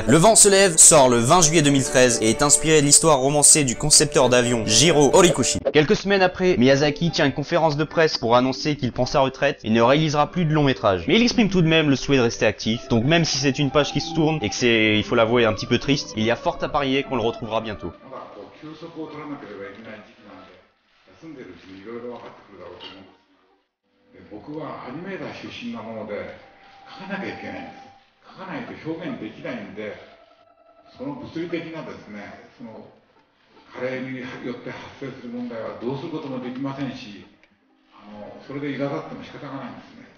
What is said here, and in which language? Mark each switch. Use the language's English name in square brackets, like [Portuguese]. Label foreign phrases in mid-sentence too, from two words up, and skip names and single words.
[French] Le vent se lève sort le 20 juillet 2013 et est inspiré de l'histoire romancée du concepteur d'avion Jiro Tomohiro Horikoshi. Quelques semaines après, Miyazaki tient une conférence de presse pour annoncer qu'il prend sa retraite et ne réalisera plus de long métrage. Mais il exprime tout de même le souhait de rester actif, donc même si c'est une page qui se tourne et que c'est, il faut l'avouer, un petit peu triste, il y a fort à parier qu'on le retrouvera bientôt. [Japanese] 休息を取らなければいけない時期なんで、休んでるうちにいろいろ分かってくるだろうと思うんです。で、僕はアニメーター出身なもので書かなきゃいけないんです。書かないと表現できないんで、その物理的なですね、その加齢によって発生する問題はどうすることもできませんし、それで苛立っても仕方がないんですね。